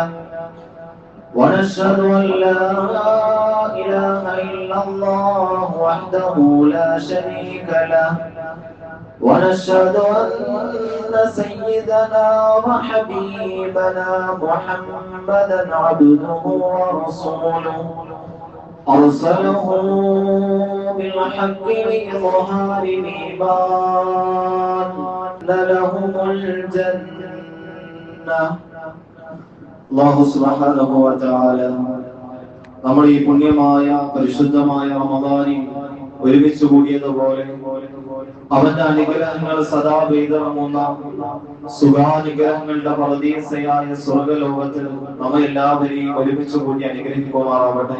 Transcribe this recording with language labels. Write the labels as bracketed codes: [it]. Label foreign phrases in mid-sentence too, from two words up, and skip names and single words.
[ar] ونشهد أن لا إله إلا الله وحده لا شريك له ونشهد أن سيدنا وحبيبنا محمدا عبده ورسوله أرسله بالحق لإظهار الإيمان لهم الجنة. [ml] അല്ലാഹു [ar] سبحانه وتعالى [ml] നമ്മുടെ ഈ പുണ്യമായ പരിശുദ്ധമായ റമദാനിൽ ഒരുമിച്ച് കൂടിയതുപോലെ അവന്റെ അനുഗ്രഹങ്ങൾ സദാ പെയ്തിറങ്ങുന്ന സുഖാനുഗ്രഹങ്ങളുടെ പറുദീസയായ സ്വർഗ്ഗലോകത്തിൽ നമ്മെ എല്ലാവരെയും ഒരുമിച്ച് കൂടി അനുഗ്രഹിക്കുമാറാവട്ടെ.